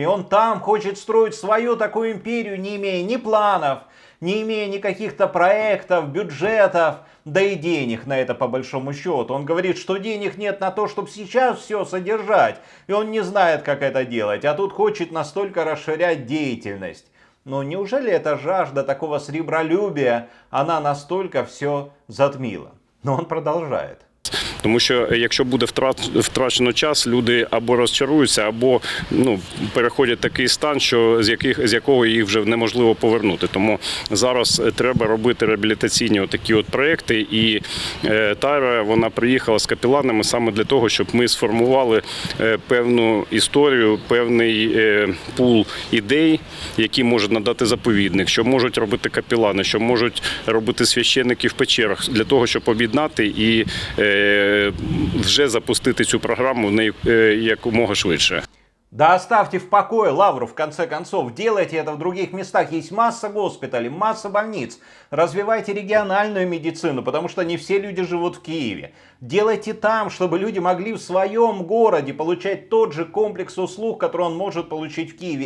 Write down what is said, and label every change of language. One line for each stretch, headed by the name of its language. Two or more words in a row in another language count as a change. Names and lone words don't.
Russian: Он там хочет строить свою такую империю, не имея ни планов, не имея никаких-то проектов, бюджетов, да и денег на это по большому счету. Он говорит, что денег нет на то, чтобы сейчас все содержать, и он не знает, как это делать, а тут хочет настолько расширять деятельность. Но неужели эта жажда такого сребролюбия, она настолько все затмила? Но он продолжает.
Ukrainian: Тому що якщо буде втрачено час, люди або розчаруються, або переходять такий стан, що з якого їх вже неможливо повернути. Тому зараз треба робити реабілітаційні такі проекти. І Тайра, вона приїхала з капеланами саме для того, щоб ми сформували певну історію, певний пул ідей, які можуть надати заповідник, що можуть робити капелани, що можуть робити священники в печерах, для того, щоб об'єднати і вже запустити цю програму якомога швидше.
Russian: Да оставьте в покое лавру, в конце концов. Делайте это в других местах. Есть масса госпиталей, масса больниц. Развивайте региональную медицину, потому что не все люди живут в Киеве. Делайте там, чтобы люди могли в своем городе получать тот же комплекс услуг, который он может получить в Киеве.